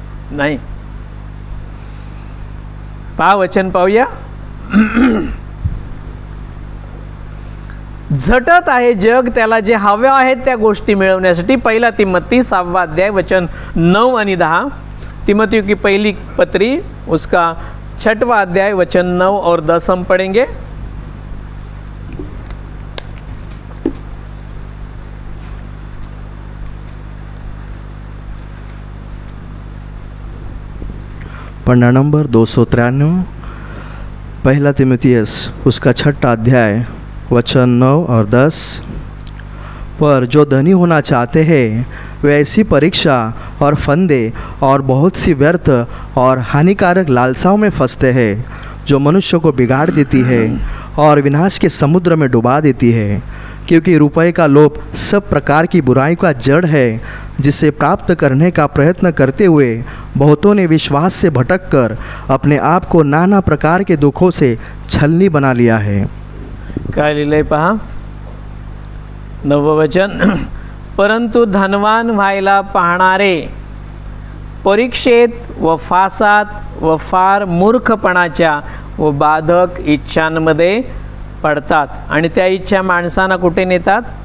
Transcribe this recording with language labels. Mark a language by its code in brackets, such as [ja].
[mr] नाही. पहा वचन पाहूया. झटत आहे जग त्याला जे हव्या आहेत त्या गोष्टी मिळवण्यासाठी. 1 तिमोथी 6वां अध्याय वचन 9 आणि 10. [hi] तिमोथी की पहली पत्री उसका 6वां अध्याय वचन 9 और 10 हम पढ़ेंगे. पन्ना नंबर 293, 1 तिमुथियुस उसका 6वां अध्याय वचन 9 और 10. पर जो धनी होना चाहते हैं वे ऐसी परीक्षा और फंदे और बहुत सी व्यर्थ और हानिकारक लालसाओं में फंसते हैं जो मनुष्य को बिगाड़ देती है और विनाश के समुद्र में डुबा देती है. क्योंकि रुपये का लोभ सब प्रकार की बुराई का जड़ है, जिसे प्राप्त करने का प्रयत्न करते हुए बहुतों ने विश्वास से भटककर अपने आप को नाना प्रकार के दुखों से छलनी बना लिया है. [mr] काय लिहिलंय पहा 9वं वचन. परंतु धनवान व्हायला पाहणारे परीक्षेत व फासात व फार मूर्खपणाच्या व बाधक इच्छांमध्ये पडतात आणि त्या इच्छा माणसांना कुठे नेतात?